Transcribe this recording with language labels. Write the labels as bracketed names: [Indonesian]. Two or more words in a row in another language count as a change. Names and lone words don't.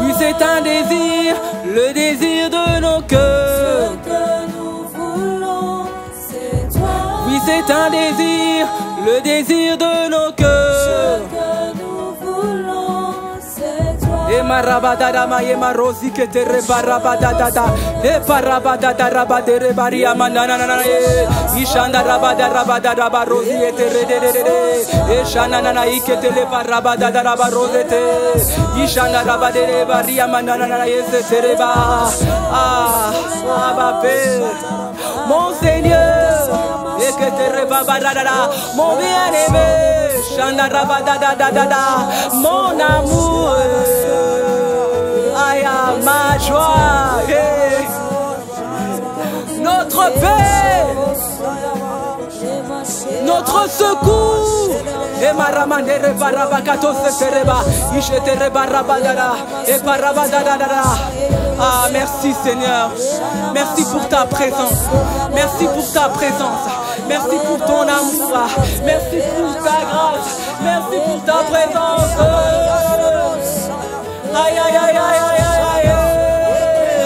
[French] Oui, c'est un désir, le désir de nos cœurs. Ce que nous voulons, c'est toi. Oui, c'est un désir, le désir de nos Ce cœurs. que nous voulons, c'est toi. Et marabadada ma yema rosi que te rebarabadada. Et parabadada rabade rebaria manana. Ishanda rabada rabada rabarosi et te redede. Et shanana ike te le parabadada rabarosete. Ishanda rabade rebaria manana yese te reba. Ah, Abapé, mon Seigneur. Et que te rebabarada, mon bien-aimé. Shanda rabada mon amour. Aïe, ma joie, notre paix, notre secours. Et maramandere barabakato se tereba, ishetere barabadara, et barabadara. Ah, merci Seigneur. Merci pour ta présence. Merci pour ta présence. Merci pour ton amour. Merci pour ta grâce. Merci pour ta présence. Aïe, aïe, aïe, aïe, aïe, aïe, aïe.